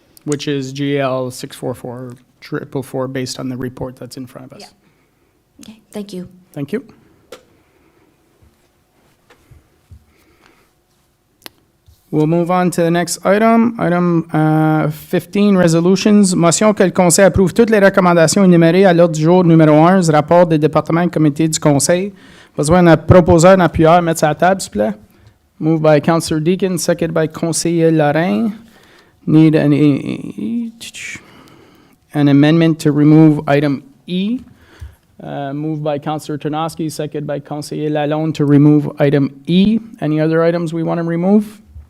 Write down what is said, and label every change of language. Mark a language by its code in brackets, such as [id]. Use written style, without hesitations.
[en] Which is GL 64444 based on the report that's in front of us. Yeah. Okay, thank you. Thank you. We'll move on to the next item. Item 15, resolutions. [fr] Motion que le Conseil approuve toutes les recommandations énumérées à l'ordre du jour numéro 1, rapport des départements et comités du Conseil. Besoin d'un proposeur, d'un appuyeur, mettre ça à la table, s'il vous plaît. [en] Moved by Councillor Deakin, seconded by Conseiller Lorrain. Need an amendment to remove item E. Moved by Councillor Tarnowski, seconded by Conseiller Lalonde to remove item E. Any other items we want to remove?